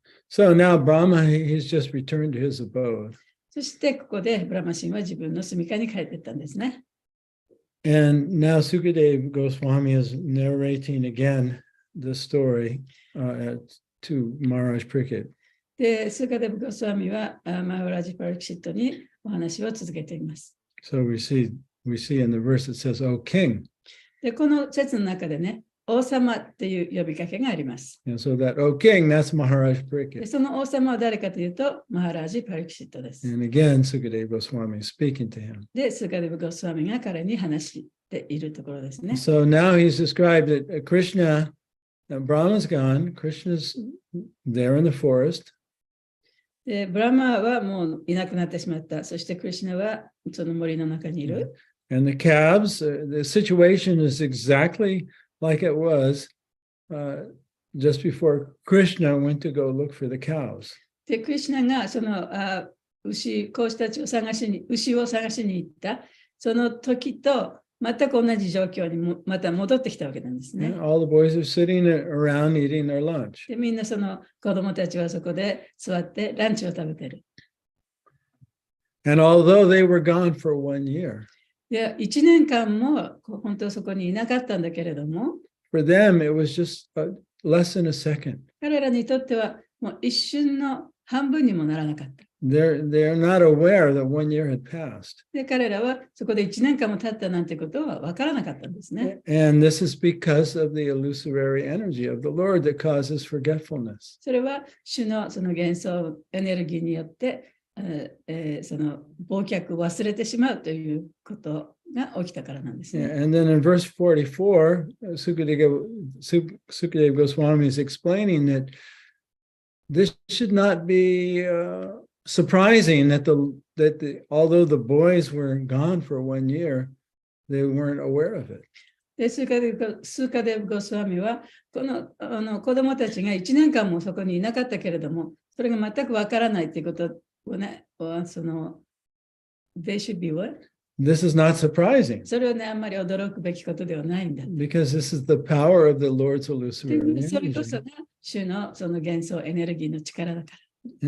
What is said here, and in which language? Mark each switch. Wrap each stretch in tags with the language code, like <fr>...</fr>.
<en>So now Brahma, he's just returned to his abode.</en> <ja>そしてここでブラマ神は自分の住処に帰っていったんですね。</ja> <en>And now Sukadeva Goswami is narrating again the story to Maharaj Pariksit.</en> <ja>で、スーカデブ・ゴスワミはマハラジ・パリキシットにお話を続けています。</ja> <en>So we see in the verse it says, "O King."</en> <ja>で、この説の中でね、王様っていう呼びかけがあります。</ja> <en>And so that "O King," that's Maharaj</en> <ja>で、</ja> <en>Pariksit.</en> <ja>その王様は誰かというと、マハラジ・パリキシットです。</ja> <en>And again, Sukadeva Goswami is speaking to him.</en> <ja>で、スーカデブ・ゴスワミが彼に話しているところですね。</ja> <en>So now he's described that Krishna, Brahma's gone, Krishna's there in the forest.</en> <ja>で、ブラマはもういなくなってしまった。そしてクリシュナはその森の中にいる。</ja> <en>And the calves, the situation is exactly like it was just before Krishna went to go look for the cows.</en> <ja>で、クリシュナがその子牛たちを探しに行った、その時と全く同じ状況にまた戻ってきたわけなんですね。</ja> <en>All the boys are sitting around eating their lunch.</en> <ja>で、みんなその子供たちはそこで座ってランチを食べてる。</ja> <en>And although they were gone for 1 year,</en> <ja>で、1年間も本当そこにいなかったんだけれども、</ja> <en>for them it was just less than a second.</en> <ja>彼らにとってはもう一瞬の半分にもならなかった。</ja> <en>They're not aware that 1 year had passed.</en> <ja>で、彼らはそこで1年間も経ったなんてことは分からなかったんですね。</ja> <en>And this is because of the illusory energy of the Lord that causes forgetfulness.</en> <ja>それは主のその幻想エネルギーによって、その忘却忘れてしまうということが起きたからなんですね。</ja> <en>And then in verse 44, Sukadeva Goswami is explaining that this should not be surprising that although the boys were gone for 1 year, they weren't aware of it.</en> <ja>で、スーカデブ・ゴスワミは、この子供たちが1年間もそこにいなかったけれども、それが全くわからないということをね、</ja> <en>they should be what? This is not surprising</en> <ja>それはね、あんまり驚くべきことではないんだ。</ja> <en>because this is the power of the Lord's</en> <ja>で</ja> <en>illusory</en> <ja>それこそ</ja> <en>energy.</en> <ja>が主のその幻想エネルギーの力だから。</ja>